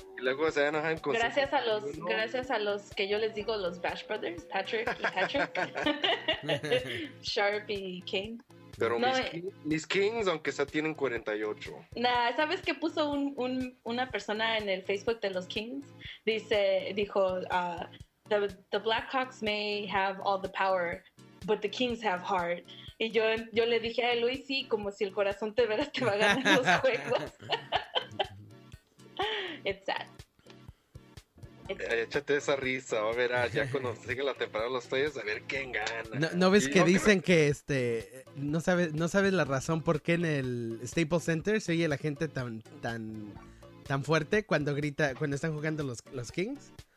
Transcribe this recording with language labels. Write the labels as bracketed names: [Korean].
[Spanish] Y luego se van a encontrar. Gracias a los, ¿no? Gracias a los que yo les digo, los Bash Brothers, Patrick y Patrick. Sharp y Kane. Pero no, mis Kings, aunque sea, tienen 48. Nah, ¿sabes qué puso una persona en el Facebook de los Kings? Dijo, [English] the Blackhawks may have all the power, but the Kings have heart. [Spanish] Y yo le dije a Luis, sí, como si el corazón te veras te va a ganar los juegos. [English] It's sad. [Spanish] Échate esa risa, a ver, ya cuando sigue la temporada de los Toyos, a ver quién gana. ¿No ves que dicen que no sabes la razón por qué en el Staples Center se oye la gente tan fuerte cuando grita, cuando están jugando los Kings?